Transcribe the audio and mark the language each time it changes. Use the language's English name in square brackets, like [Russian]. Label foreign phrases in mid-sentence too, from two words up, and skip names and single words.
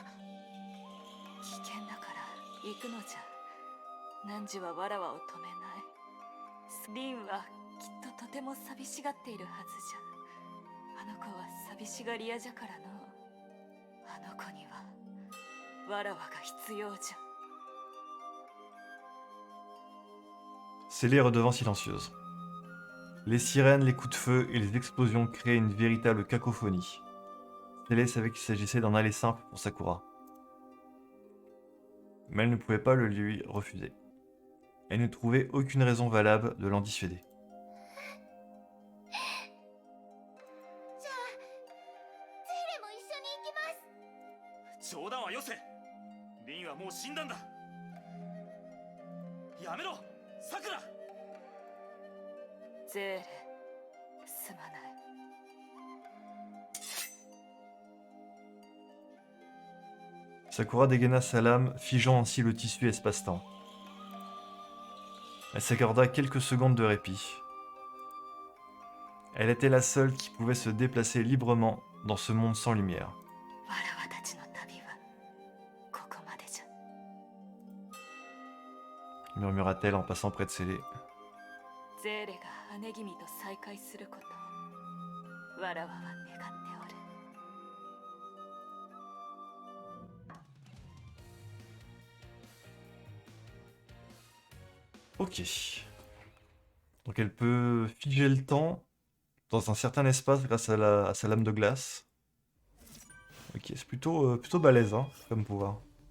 [Japanese] 危険だから行くのじゃ。汝はわらわを止めない。リンはきっととても寂しがっているはずじゃ。あの子は寂しがり屋じゃからの。あの子にはわらわが必要じゃ。 [French] Ses lits redevinrent silencieuses. Les sirènes, les coups de feu et les explosions créaient une véritable cacophonie. Télé savait qu'il s'agissait d'un aller simple pour Sakura. Mais elle ne pouvait pas le lui refuser. Elle ne trouvait aucune raison valable de l'en dissuader. [Japanese] じゃあゼーレも一緒に行きます。冗談はよせ。リンはもう死んだんだ。やめろ、さくら。ゼーレ、すまない。 [French] Sakura dégaina sa lame, figeant ainsi le tissu espace-temps. Elle s'accorda quelques secondes de répit. Elle était la seule qui pouvait se déplacer librement dans ce monde sans lumière. [Japanese] わらわたちの旅はここまでじゃ。 [French] Murmura-t-elle en passant près de Célé. [Japanese] ゼーレが姉君と再会することをわらわは願っておる。 [French] Ok. Donc elle peut figer le temps dans un certain espace grâce à sa lame de glace. Ok, c'est plutôt balèze hein, comme pouvoir.